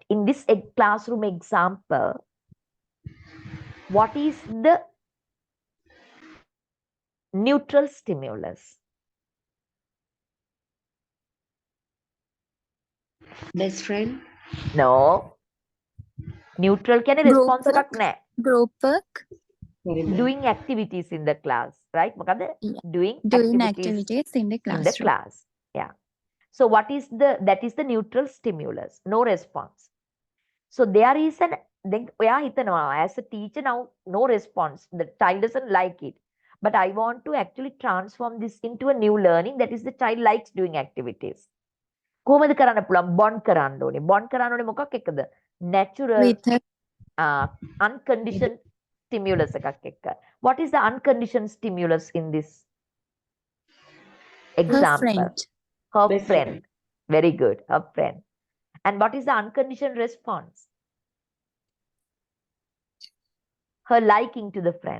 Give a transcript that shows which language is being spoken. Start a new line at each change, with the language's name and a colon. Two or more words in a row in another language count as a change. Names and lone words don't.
English: In this classroom example, what is the neutral stimulus? Best friend. No. Neutral can Group response work.
Sinhala: එකක් නැහැ.
English: Group work. Very well. Doing activities in the class, right?
Sinhala: මොකද?
English: Yeah. Doing Doing activities activities in the in the classroom. class. Yeah. So that is the neutral stimulus. No response. So there is then
Sinhala: ඔයා හිතනවා,
English: as a teacher now, no response. The child doesn't like it. But I want to actually transform this into a new learning. That is, the child likes doing activities.
Sinhala: කොහොමද කරන්න පුළුවන්? බොන්ඩ් කරන්න ඕනේ. බොන්ඩ් කරන්න ඕනේ මොකක් එක්කද?
English: Natural With her, unconditioned stimulus
Sinhala: එකක් එක්ක.
English: What is the unconditioned stimulus in this her example? friend. Her Best friend. friend. Very good. Her friend. And what is the unconditioned response? Her liking to the friend.